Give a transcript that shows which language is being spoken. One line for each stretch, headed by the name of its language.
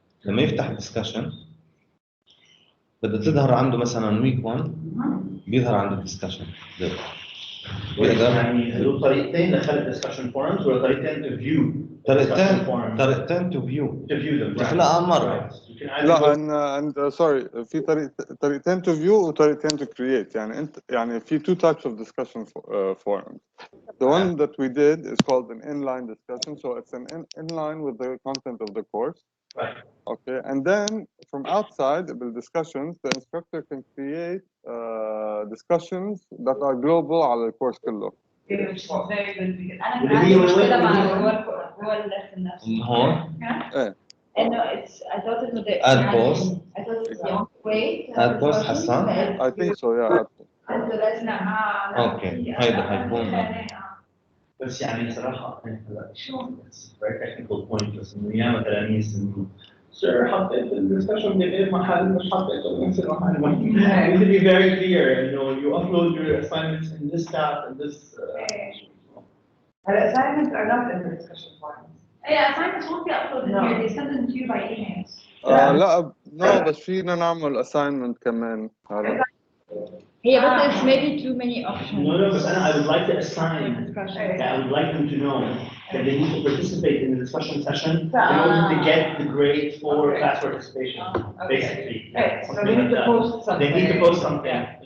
Arabic: لما يفتح الديسكشن بدها تظهر عنده مثلا ويك 1 بيظهر عنده الديسكشن. يعني هدول طريقتين لخلق ديسكشن فورمز ولا طريقتين تو فيو؟ طريقتين تو فيو تخلقها مرة.
English: لا and sorry
Arabic: في طريقتين
English: to view
Arabic: وطريقتين
English: to create.
Arabic: يعني انت يعني في
English: two types of discussion forums. The one that we did is called an inline discussion, so it's an inline with the content of the course. Right. Okay, and then from outside the discussions, the instructor can create discussions that are global
Arabic: على الكورس كله. أنا كان عندي مشكلة مع جوه الليسن نفسه. هون؟ إنه
English: I thought
Arabic: إنه
English: add post. I thought it's the only way. add post حسن؟ I think so, yeah.
Arabic: أنت لازم. أوكي، هيدا حيكون. بس يعني صراحة شو
English: very technical point
Arabic: بس إنه ياما تلاميذ إنه sir حطيت الدسكشن بغير محل مش حطيته بنفس المحل.
English: We should be very clear. You know, you upload your assignments in this tab and this. The assignments are not in the discussion forums. Yeah, assignments won't be uploaded here. They send them to you by emails.
Arabic: لا
English: no
Arabic: بس فينا نعمل assignment كمان. هي بس
English: it's maybe too many options. No, but I would like to assign. I would like them to know that they need to participate in the discussion session in order to get the grade for class participation. Basically, So they need to post something. They need to post something.